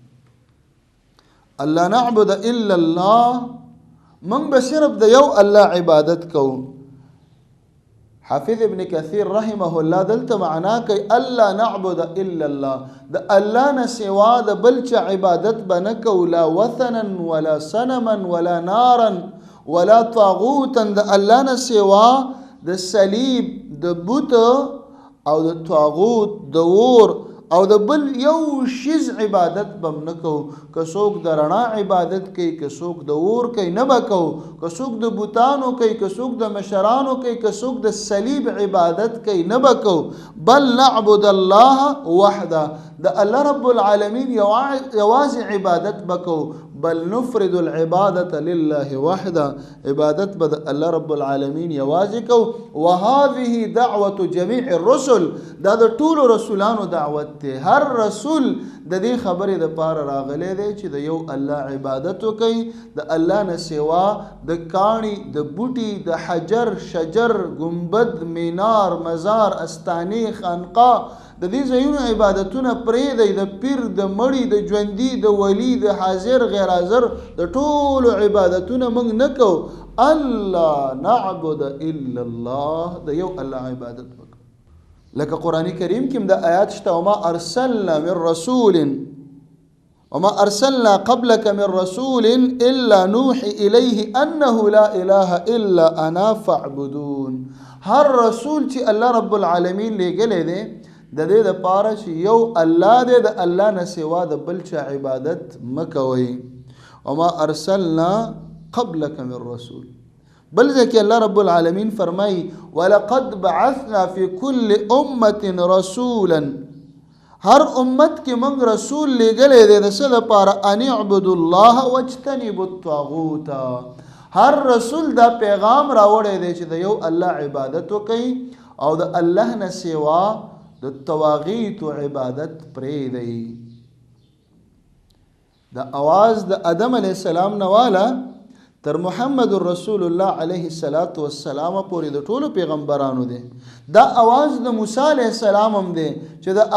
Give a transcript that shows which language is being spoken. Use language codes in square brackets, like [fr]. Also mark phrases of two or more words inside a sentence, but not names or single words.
[ar] الله نعبد الا الله، [ps] موږ به صرف د یو الله عبادت کوو. حافظ ابن کثیر [ar] رحمه الله [ps] دلته معنا کوي [ar] الله نعبد الا الله، [ps] د الله نه سوا د بل چا عبادت به نه کوو، [ar] لا وثنا ولا صنما ولا نارا ولا طاغوتا [ps] د الله نه سوا د صلیب د بت او د طاغوت د اور او د بل یو شیز عبادت بم نه کو که څوک د رڼا عبادت کوي که څوک د اور کوي نه به کو که څوک د بوتانو کوي که څوک د مشرانو کوي که څوک د صلیب عبادت کوي نه به کو بل [ar] نعبد الله وحده [ps] د الله رب العالمین یوازې عبادت بکو بل [ar] نفرد العبادة لله وحده [ps] عبادت بد الله رب العالمین یوازې کو [ar] وهذه دعوة جميع الرسل [ps] دا د ټولو رسولانو دعوت دی هر رسول د دې خبرې د پاره راغلی دی چې د یو الله عبادت وکړي د الله نه سوا د کاڼي د بوټي د حجر شجر ګنبد مینار مزار استانې خانقاه د دې ځایونو عبادتونه پرېږدئ د پیر د مړي د ژوندي د ولی د حاضر غیر حاضر د ټولو عبادتونه موږ نه کوو [ar] الله نعبد الا الله [ps] د یو الله عبادت وکړو لکه قرآن کریم کې د آیات شته [ar] وما ارسلنا من رسول وما ارسلنا قبلك من رسول الا نوحي اليه انه لا اله الا انا فاعبدون [ps] هر رسول چې الله رب العالمین لېږلی دی د دې د پاره چې یو الله دی د الله نه سوا د بل چا عبادت مکوئ وما [ar] ارسلنا قبلك من رسول [ps] بل ځکه الله رب العالمین فرمایي [ar] ولقد بعثنا في كل امه رسولا [ps] هر امت کې موږ رسول لېږلی دی د څه لپاره [ar] ان اعبدوا الله واجتنبوا الطاغوت [ps] هر رسول دا پیغام راوړی دی چې د یو الله عبادت وکړي او د الله نه سوا د طواغیت عبادت پرېږدئ د اواز د آدم [ar] علیه السلام [ps] نه واله تر محمد [ar] رسول الله علیه السلام [ps] پورې د ټولو پیغمبرانو دی دا اواز د موسی [ar] علیه السلام [ps] هم دی چې د